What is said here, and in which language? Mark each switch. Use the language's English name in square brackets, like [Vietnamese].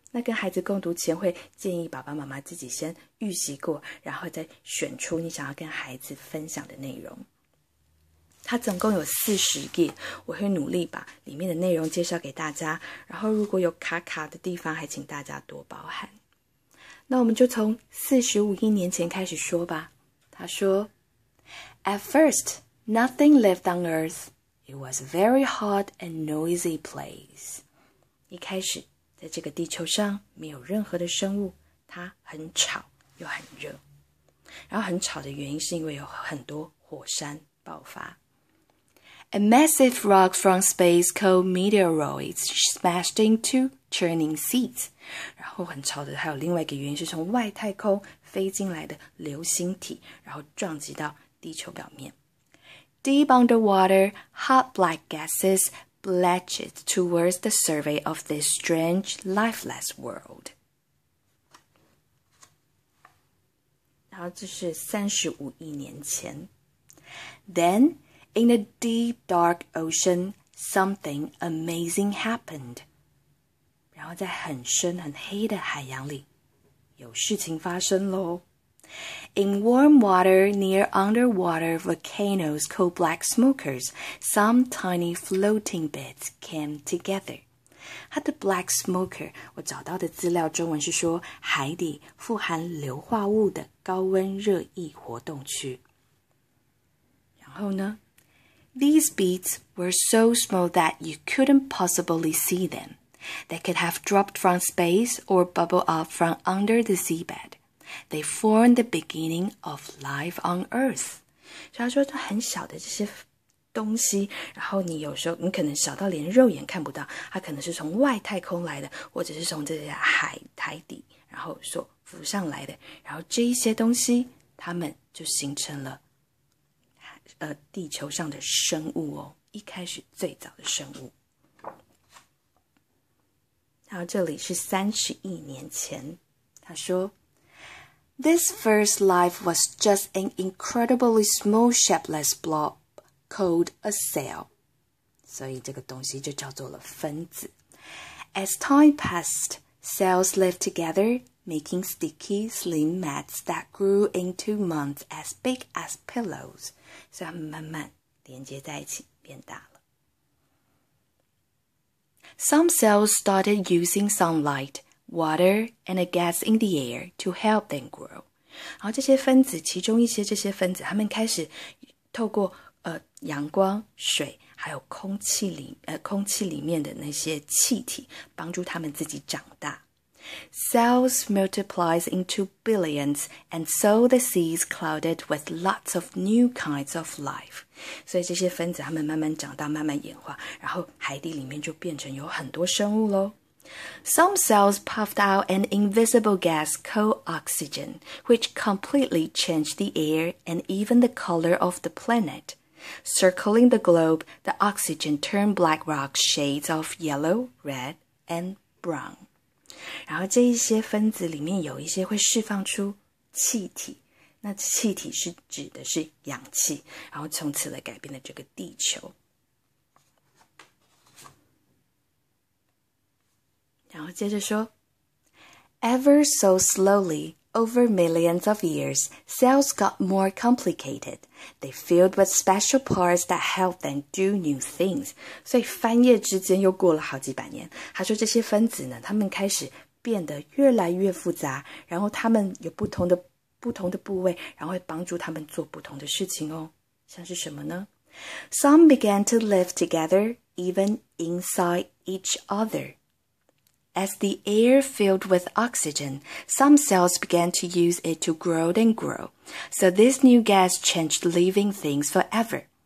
[Chinese] 那跟孩子共读前，会建议爸爸妈妈自己先预习过，然后再选出你想要跟孩子分享的内容。它总共有40页，我会努力把里面的内容介绍给大家，然后如果有卡的地方，还请大家多包涵。那我们就从45亿年前开始说吧。他说 [English] At first, nothing lived on Earth. It was a very hot and noisy place. [Chinese] 一开始在这个地球上没有任何的生物，它很吵又很热。然后很吵的原因是因为有很多火山爆发。 [English] A massive rock from space called meteoroids smashed into churning seas. [Chinese] 然后很吵的还有另外一个原因是从外太空飞进来的流星体，然后撞击到地球表面。 [English] Deep underwater, hot black gases belched towards the surface of this strange, lifeless world. [Chinese] 然后这是35亿年前。 [English] Then, in the deep, dark ocean, something amazing happened. [Chinese] 然后在很深很黑的海洋里，有事情发生咯。 [English] In warm water near underwater volcanoes called black smokers, some tiny floating bits came together. [Chinese] 它的 black smoker 我找到的资料中文是说海底富含硫化物的高温热液活动区。然后呢 [English] These beads were so small that you couldn't possibly see them. They could have dropped from space or bubbled up from under the seabed.They formed the beginning of life on Earth. [Chinese] 所以他说很小的这些东西，然后你有时候你可能小到连肉眼看不到，它可能是从外太空来的，或者是从这些海底然后所浮上来的，然后这一些东西它们就形成了地球上的生物哦，一开始最早的生物。然后这里是30亿年前，他说 [English] This first life was just an incredibly small shapeless blob called a cell. [Chinese] 所以这个东西就叫做了分子。 [English] As time passed, cells lived together, making sticky, slim mats that grew into months as big as pillows. [Chinese] 所以它们慢慢连接在一起，变大了。 [English] Some cells started using sunlight,water and a gas in the air to help them grow. [Chinese] 然后这些分子，其中一些这些分子，它们开始透过阳光、水，还有空气里面的那些气体，帮助它们自己长大。 [English] Cells multiplied into billions, and so the seas clouded with lots of new kinds of life. [Chinese] 所以这些分子它们慢慢长大，慢慢演化，然后海底里面就变成有很多生物咯。 [English] Some cells puffed out an invisible gas called oxygen, which completely changed the air and even the color of the planet. Circling the globe, the oxygen turned black rock shades of yellow, red, and brown. [Chinese] 然后这一些分子里面有一些会释放出气体，那气体是指的是氧气，然后从此来改变了这个地球。然后接着说 [English] Ever so slowly, over millions of years, cells got more complicated. They filled with special parts that helped them do new things. [Chinese] 所以翻页之间又过了好几百年。他说这些分子呢，他们开始变得越来越复杂，然后他们有不同的部位，然后会帮助他们做不同的事情哦。像是什么呢？ [English] Some began to live together, even inside each other. As the air filled with oxygen, some cells began to use it to grow and grow. So this new gas changed living things forever.